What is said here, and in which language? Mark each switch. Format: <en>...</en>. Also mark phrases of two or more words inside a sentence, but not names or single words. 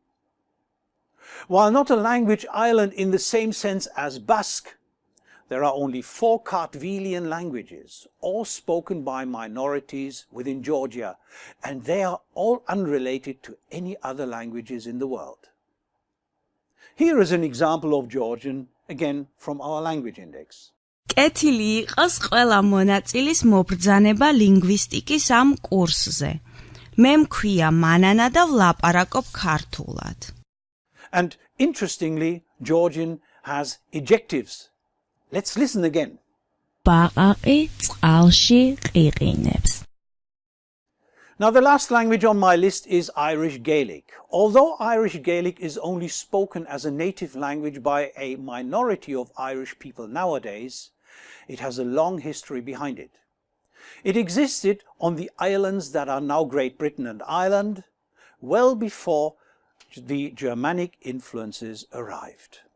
<en>While not a language island in the same sense as Basque, there are only 4 Kartvelian languages, all spoken by minorities within Georgia, and they are all unrelated to any other languages in the world. Here is an example of Georgian, again from our language index.</en> <ka>კეთილი იყოს ყველა მონაწილის მობრძანება ლინგვისტიკის ამ კურსზე. მე მქვია მანანა და ვლაპარაკობ ქართულად.</ka> <en>And interestingly, Georgian has ejectives. Let's listen again.</en> <ka>ბაყაყი წყალში ყიყინებს.</ka> <en>Now the last language on my list is Irish Gaelic. Although Irish Gaelic is only spoken as a native language by a minority of Irish people nowadays, it has a long history behind it. It existed on the islands that are now Great Britain and Ireland, well before the Germanic influences arrived.</en>